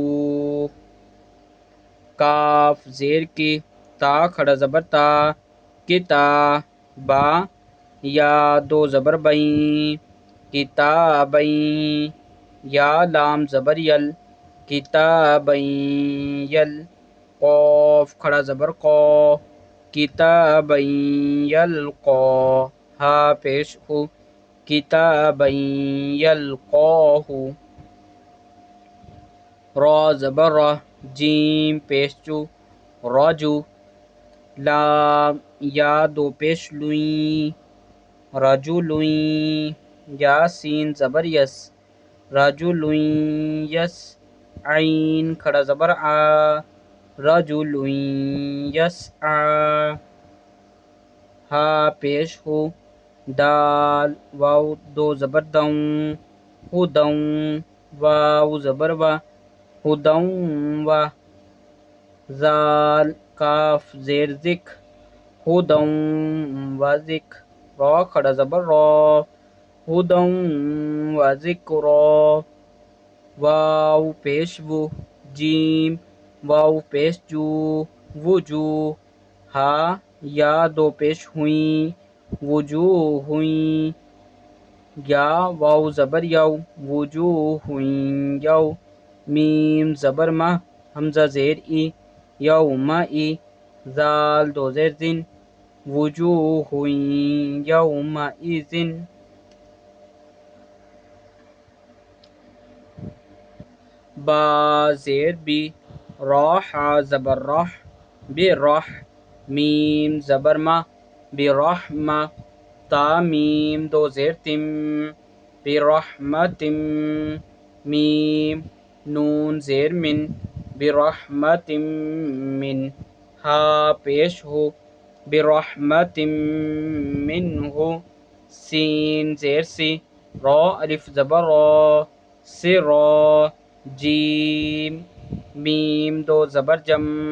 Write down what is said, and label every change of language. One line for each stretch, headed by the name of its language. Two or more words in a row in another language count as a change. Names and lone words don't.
Urdu: کاف زیر کی تا کھڑا زبر تا کتا با یا دو زبر بیں کتابیں یا لام زبر یل کتابیں یل قوف کھڑا زبر قو کتابیں یلقا ہا پیش ہو کتابیں یلقاہ را زبر را جیم پیش جو راجو لام یا دو پیش لوئیں رجلوئیں یا سین زبر یس رجلوئیں یس عین کھڑا زبر آ رجلوئیں یس آ ہا پیش ہو دال واو دو زبر دوں ہدوں واو زبر وا ہدوں وا زال کاف زیر ذک ہدوں و ذک را کھڑا زبر را ہدوں و ذکرا واو پیش و جیم واو پیش جو وجو ہا یا دو پیش ہوئیں وجوہ ہوئیں یا واو زبر یو وجوہ یو میم زبر ما حمزہ زیر ای یوم ای زال دو زیر زن
Arabic: وجوہ یوم ایزن
Urdu: با زیر بی راح زبر راح براح میم زبر ما برحمہ تا میم دو زیر تم برحمتم میم نون زیر من برحمتم من ہا پیش ہو برحمتم منہ سین زیر سی را الف زبر را سرا جیم میم دو زبر جم